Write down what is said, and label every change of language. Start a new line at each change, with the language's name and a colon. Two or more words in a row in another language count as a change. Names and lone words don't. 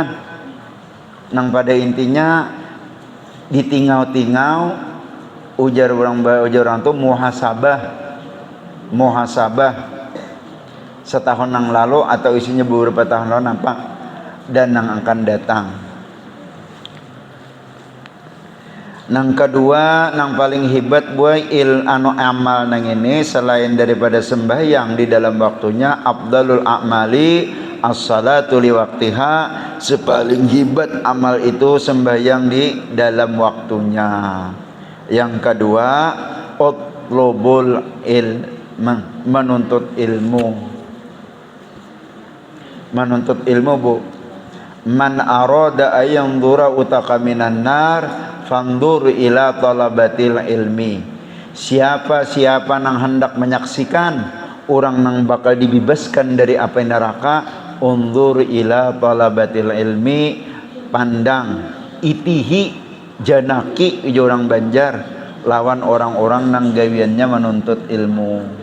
Banjar: Nang pada intinya ditingau-tingau ujar orang tuh muhasabah setahun nang lalu atau isinya beberapa tahun lalu nampak dan nang akan datang. Nang kedua, nang paling hebat buat amal nang ini selain daripada sembahyang di dalam waktunya,
Arabic: أفضل الأعمال الصلاة لوقتها.
Banjar: Sepaling hebat amal itu sembahyang di dalam waktunya. Yang kedua, utlubul menuntut ilmu. Menuntut ilmu bu.
Arabic: من أراد أن ينظر عتقاء من النار فلينظر إلى طلبة العلم.
Banjar: Siapa nang hendak menyaksikan orang nang bakal dibebaskan dari api neraka,
Arabic: انظر إلى طلبة العلم,
Banjar: pandang itihi janaki orang Banjar lawan orang-orang nang gawiannya menuntut ilmu.